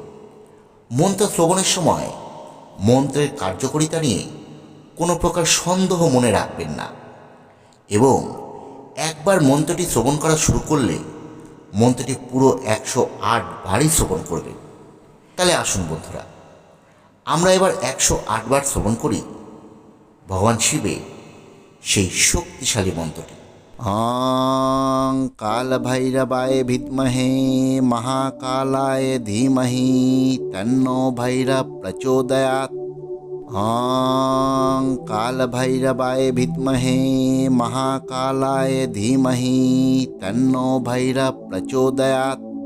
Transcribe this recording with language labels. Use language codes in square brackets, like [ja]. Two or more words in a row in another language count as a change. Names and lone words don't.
[bn] মন্ত্র শ্রবণের সময় মন্ত্রের কার্যকারিতা নিয়ে কোনো প্রকার সন্দেহ মনে রাখবেন না এবং একবার মন্ত্রটি শ্রবণ করা শুরু করলে মন্ত্রটি পুরো 108 বারই শ্রবণ করবেন। তাহলে আসুন বন্ধুরা, আমরা এবার 108 বার শ্রবণ করি ভগবান শিবের সেই শক্তিশালী মন্ত্রটি। [sa] ॐ कालभैरवाय विद्महे महाकालाय धीमहि तन्नो भैरव प्रचोदयात्। ॐ कालभैरवाय विद्महे महाकालाय धीमहि तन्नो भैरव प्रचोदयात्।